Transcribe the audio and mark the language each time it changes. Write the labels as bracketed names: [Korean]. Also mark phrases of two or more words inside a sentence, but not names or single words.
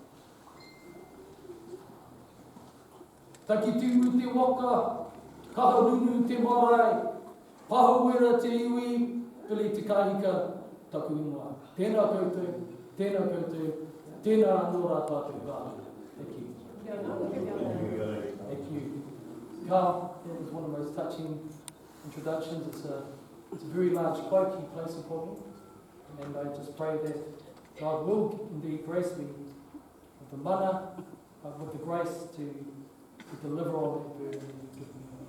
[Māori] Taki tūmu te waka, kaha nunu te marae, pahawera te iwi, pili te kahika, taku ingoa. Tēnā koutou, tēnā anō rā tātou kāna. [English] Thank you. Thank you. Carl, that was one of the most touching introductions. It's a very large cloak he placed upon me. And I just pray that God will indeed grace me with the mana, with the grace to deliver on that burden that you've given me.